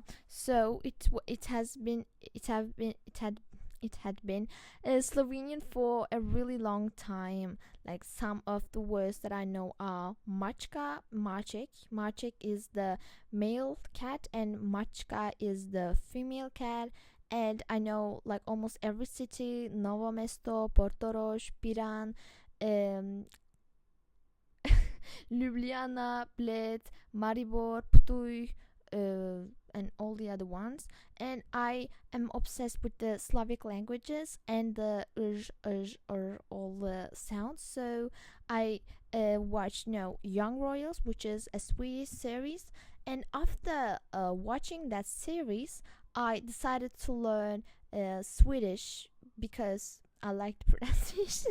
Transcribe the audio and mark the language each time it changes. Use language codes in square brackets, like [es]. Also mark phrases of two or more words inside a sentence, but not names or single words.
[en] So it had been Slovenian for a really long time. Like some of the words that I know are [sl] Mačka, Maček. [en] Maček is the male cat and Mačka is the female cat. And I know like almost every city: Novo Mesto, Portorož, Piran, um, Ljubljana, Bled, Maribor, Ptuj, and all the other ones. And I am obsessed with the Slavic languages and the all the sounds. So I watched Young Royals, which is a Swedish series. And after watching that series, I decided to learn Swedish because I like the pronunciation.